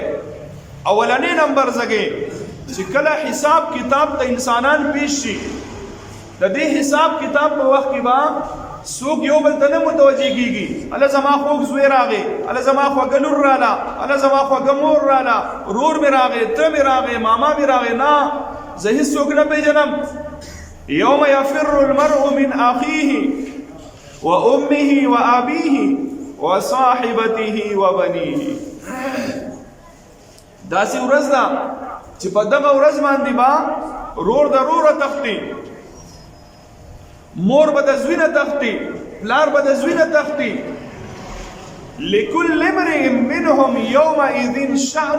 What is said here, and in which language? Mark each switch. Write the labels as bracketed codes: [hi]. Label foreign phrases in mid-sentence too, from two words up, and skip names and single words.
[ps] اولنی نمبر ځګې چې کله حساب کتاب ته انسانان پیش شي، د دې حساب کتاب په وخت کې به څوک یو بل ته نه متوجه کېږي. الله زما خوږ زوی راغی، الله زما خوږه لور راله، الله زما خوږه مور راله، ورور مې راغی، ته مې راغی، ماما مې راغی. نه، زه هېڅ څوک نه پېژنم. [ar] یوم یفر المرء من اخیه و امه و ابیه و صاحبته و بنیه. [ps] داسې ورځ ده چې په دغه ورځ باندې به رور د روره تښتي، مور به د زوی نه تښتي، پلار به د زوی نه تښتي. [ar] لکل امرئ منهم یومئذ شأن.